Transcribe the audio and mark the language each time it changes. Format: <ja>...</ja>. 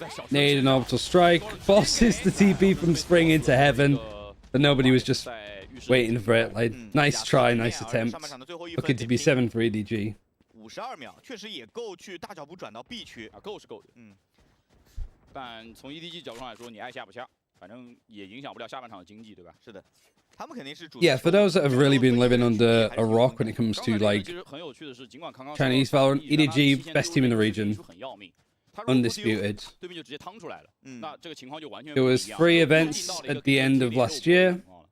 <en>Need an orbital strike. Bosses the TP from Spring into heaven. But nobody was just waiting for it. Like, nice try, nice attempt. Looking to be 7 for EDG.</en> <zh>52秒确实也够去大脚步转到 B 区啊，够是够的，但从 EDG 角度上来说，你爱下不下，反正也影响不了下半场的经济，对吧？是的，他们肯定是主。</zh> <en>Yeah, for those that have really been living under a rock when it comes to like Chinese Valorant, EDG best team in the region, undisputed. There was 3 events at the end of last year.</en>